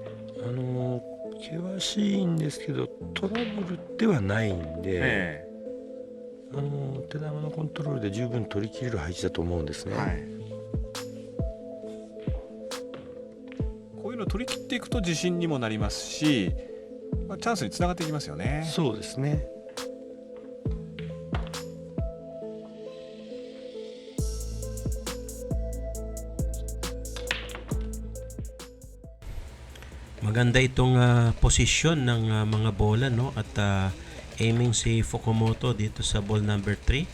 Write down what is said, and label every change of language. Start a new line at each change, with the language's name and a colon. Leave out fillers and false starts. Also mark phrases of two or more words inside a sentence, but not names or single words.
Japanese: 険しいんですけどトラブルではないんで、手球のコントロールで十分取り切れる配置だと思うんですね。こういうの取り切っていくと自信にもなりますし、チャンスにつながっていきますよね。そうですね。
Filipino: Maganda itong posisyon ng mga bola, no? At aiming si Fukumoto dito sa
English: ball number 3.